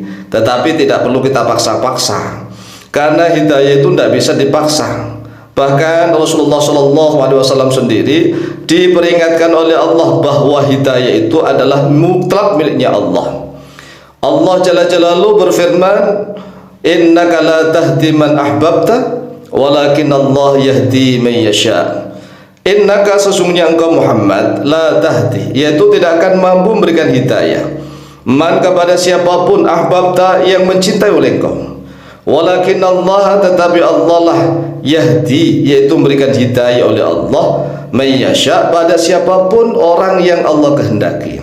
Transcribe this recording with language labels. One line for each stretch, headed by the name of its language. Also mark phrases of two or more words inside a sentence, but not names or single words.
Indonesian: Tetapi tidak perlu kita paksa-paksa, karena hidayah itu tidak bisa dipaksa. Bahkan Rasulullah SAW sendiri diperingatkan oleh Allah bahwa hidayah itu adalah mutlak miliknya Allah. Allah
Arabic: جل جلاله
Indonesian: berfirman,
Arabic: إنك لا تهدي من أحببت ولكن الله يهدي من يشاء.
Indonesian: Innaka sesungguhnya engkau Muhammad
Arabic: لا تهدي,
Indonesian: yaitu tidak akan mampu memberikan hidayah man kepada siapapun ahbabta yang mencintai oleh engkau,
Arabic: ولكن الله
Indonesian: tetapi Allah lah yahdi, yaitu memberikan hidayah oleh Allah mayyasha pada siapapun orang yang Allah kehendaki.